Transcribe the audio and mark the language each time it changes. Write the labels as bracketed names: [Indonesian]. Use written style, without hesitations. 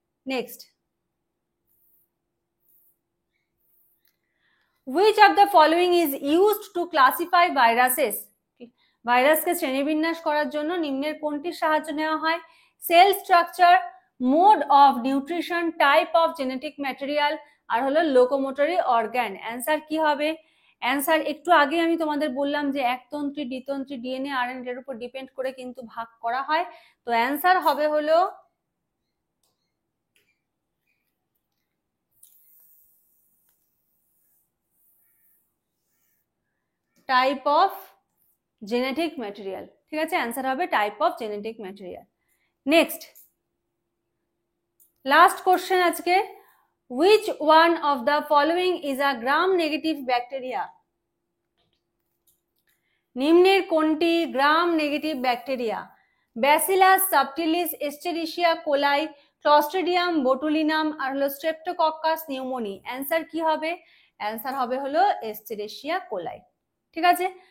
[English] Next, which of the following is used to classify viruses? [Bangla] ভাইরাসকে শ্রেণীবিন্যাস করার জন্য নিম্নের কোনটির সাহায্য নেওয়া হয়? Sell structure, mode of nutrition, type of genetic material, আর হলো লোকোমোটরি অর্গান। অ্যান্সার কি হবে? অ্যান্সার একটু আগে আমি তোমাদের বললাম যে একতন্ত্রী, দ্বিতন্ত্রী, ডিএনএ, আরএনএ এর উপর ডিপেন্ড করে কিন্তু ভাগ করা হয়। তো অ্যান্সার হবে হলো টাইপ অফ জেনেটিক ম্যাটেরিয়াল, ঠিক আছে। অ্যান্সার হবে type of genetic material. [English] next, last question [Bangla] আজকে, [English] which one of the following is a gram negative bacteria? [Bangla] নিম্নের কোনটি gram negative bacteria? Bacillus subtilis, এস্টেরিশিয়া কোলাই, Clostridium botulinum, আর হলো স্ট্রেপ্টোকক্কাস নিউমোনি। অ্যান্সার কি হবে? Answer হবে হলো এস্টেরিশিয়া কোলাই, ঠিক আছে।